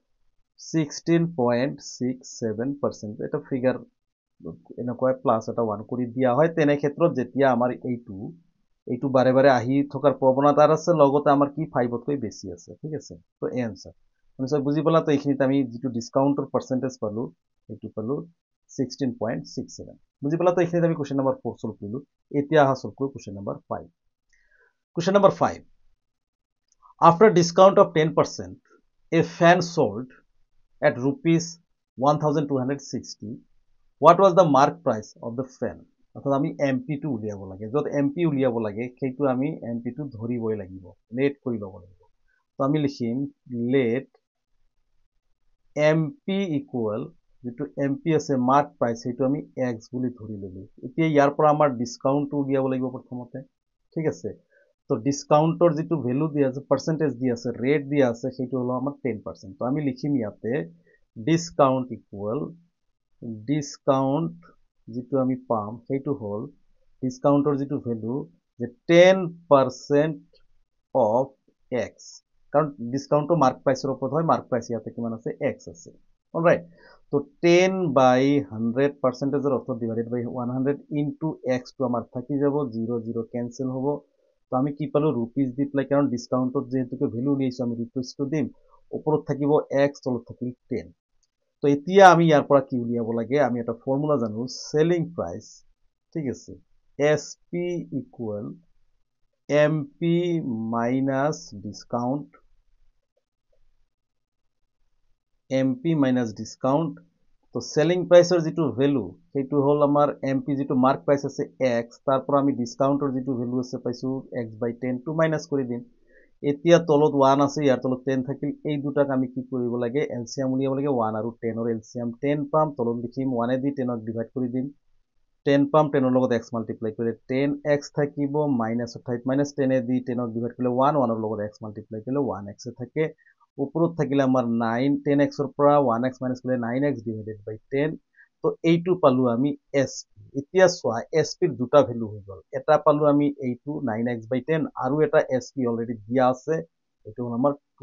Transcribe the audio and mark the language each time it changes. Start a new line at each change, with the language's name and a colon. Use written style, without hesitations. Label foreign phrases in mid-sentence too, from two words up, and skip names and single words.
Assamese: 16.67% এটা ফিগার এনেকুৱা প্লাস এটা 1 কৰি দিয়া হয় তেনে ক্ষেত্ৰত যেতিয়া আমাৰ এইটো বাৰে বাৰে আহি থকাৰ প্ৰৱণতা আছে লগতে আমাৰ কি 5 তকৈ বেছি আছে ঠিক আছে তো এই আনসার নিশ্চয় বুজি পালা তো এইখিনিত আমি যেটো ডিসকাউন্টৰ পার্সেন্টেজ পালো এইটো পালো 16.67 বুজি পালা তো এইখিনিত আমি
English: question number
Assamese: 4 সলভ কৰিলো এতিয়া আহা সলভ কৰো
English: question number
Assamese: 5
English: question number
Assamese: 5
English: after discount of 10% a fan sold at rupees 1260 what was the mark price of the fan
Assamese: অর্থাৎ আমি এমপি টো উলিয়াব লাগে যত এমপি উলিয়াব লাগে সেইটো আমি এমপি টো ধৰিবই লাগিব লেট কৰি লব লাগিব তো আমি লিখিম লেট
English: MP equal
Assamese: যেটো এমপি আছে
English: mark price
Assamese: সেইটো আমি এক্স বুলি ধৰি ললো এতিয়া ইয়াৰ পৰা আমাৰ ডিসকাউন্ট উলিয়াব লাগিব প্ৰথমতে ঠিক আছে তো ডিসকাউন্টৰ যেটো ভ্যালু দিয়া আছে পার্সেন্টেজ দিয়া আছে ৰেট দিয়া আছে সেইটো হলো আমাৰ 10% তো আমি লিখিম ইয়াতে
English: discount equal discount
Assamese: যেটো আমি পাম সেইটো হল ডিসকাউন্টৰ যেটো ভ্যালু যে
English: 10% of x
Assamese: কাৰণ ডিসকাউন্টটো মার্ক প্রাইসৰ ওপৰত হয়
English: mark price
Assamese: ইয়াতে কিমান আছে এক্স আছে অলৰাইট তো
English: 10 by 100
Assamese: পার্সেন্টেজৰ অৰ্থ
English: divided by 100 into x
Assamese: টো আমাৰ থাকি যাব 0 0 ক্যান্সেল হ'ব তো আমি কি পালো रुपीस দি প্লাই কাৰণ ডিসকাউন্টত যেহেতুকে ভ্যালু উলিয়াইছো আমি रुपीस টো দিম ওপৰত থাকিব এক্স তলত থাকিল 10 তো এতিয়া আমি ইয়াৰ পৰা কি উলিয়াব লাগে আমি এটা ফৰ্মুলা জানো
English: selling price
Assamese: ঠিক আছে
English: SP equal MP minus discount MP minus discount
Assamese: তো সেলিং প্রাইসৰ যেটো ভ্যালু সেইটো হল আমাৰ এমপি যেটো
English: mark price
Assamese: আছে এক্স তাৰ পৰা আমি ডিসকাউন্টৰ যেটো ভ্যালু আছে পাইছো
English: x by 10
Assamese: টো মাইনাস কৰি দিম এতিয়া তলত 1 আছে ইয়াৰ তলত 10 থাকিল এই দুটাক আমি কি কৰিব লাগে এলসিএম উলিয়াব লাগে 1 আৰু 10 ৰ এলসিএম 10 পাম তলত লিখিম 1 দি 10 ক ডিভাইড কৰি দিম 10 পাম 10 ৰ লগত x মাল্টিপ্লাই কৰিলে 10x থাকিব মাইনাস ঠাইত মাইনাস 10 দি 10 ক ডিভাইড কৰিলে 1 1 ৰ লগত x মাল্টিপ্লাই কৰিলে 1x থাকে ওপৰত থাকিলে আমাৰ 9 10x ৰ পৰা 1x মাইনাস কৰিলে 9x
English: divided by 10
Assamese: তো এইটো পালো আমি এসপি এতিয়া সোয়া এসপিৰ দুটা ভ্যালু হৈ গল এটা পালো আমি এইটো
English: 9x by 10
Assamese: আৰু এটা এসপি অলৰেডি দিয়া আছে এইটো হল আমাৰ